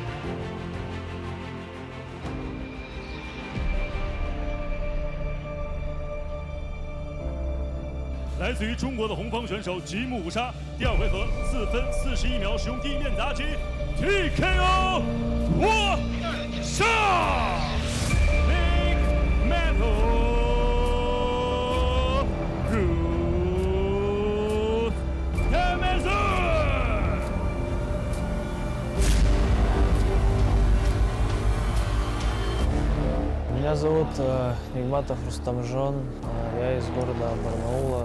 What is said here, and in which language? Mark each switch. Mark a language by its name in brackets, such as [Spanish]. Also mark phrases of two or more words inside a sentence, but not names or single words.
[Chinese] 来自于中国的红方选手吉姆沙，第2回合4分41秒使用地面砸击 TKO 获胜。Negmatov [Russian] Меня зовут Негmatov Rustamzhon, я из города Барнаула.